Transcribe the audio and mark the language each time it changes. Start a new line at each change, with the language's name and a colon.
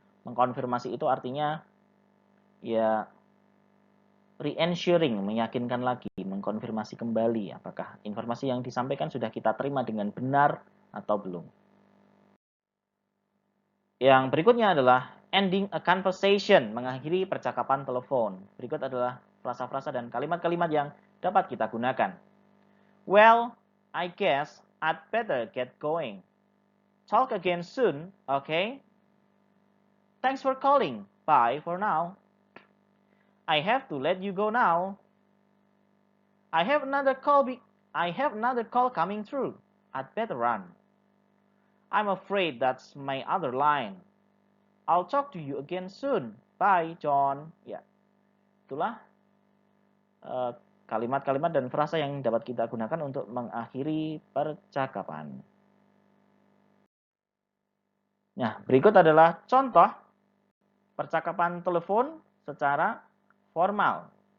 Indonesian: Mengkonfirmasi itu artinya ya re-ensuring, meyakinkan lagi, mengkonfirmasi kembali apakah informasi yang disampaikan sudah kita terima dengan benar atau belum. Yang berikutnya adalah ending a conversation, mengakhiri percakapan telepon. Berikut adalah frasa-frasa dan kalimat-kalimat yang dapat kita gunakan.
English: Well, I guess I'd better get going. Talk again soon, okay? Thanks for calling. Bye for now. I have to let you go now. I have another call coming through. I'd better run. I'm afraid that's my other line. I'll talk to you again soon. Bye, John.
Indonesian: Ya, itulah kalimat-kalimat dan frasa yang dapat kita gunakan untuk mengakhiri percakapan. Nah, berikut adalah contoh percakapan telepon secara formal.